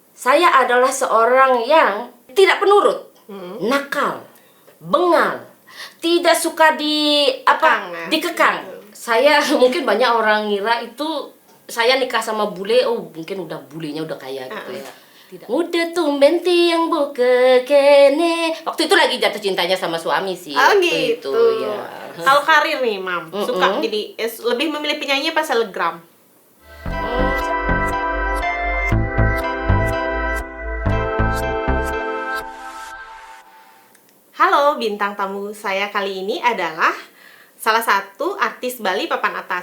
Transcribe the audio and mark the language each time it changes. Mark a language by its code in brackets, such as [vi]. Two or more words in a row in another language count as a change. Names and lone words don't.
[id] saya adalah seorang yang tidak penurut, nakal, bengal, tidak suka dikekang. Saya mungkin banyak orang ngira itu saya nikah sama bule, oh mungkin udah bulenya udah kayak gitu ya. Tidak. [ban] Udah tumben tiang buka kene. [id] Waktu itu lagi jatuh cintanya sama suami sih. Gitu. Itu ya. Kalau karir nih, Mam, suka jadi lebih memilih penyanyi apa selebgram? Halo, bintang tamu saya kali ini adalah salah satu artis Bali papan atas.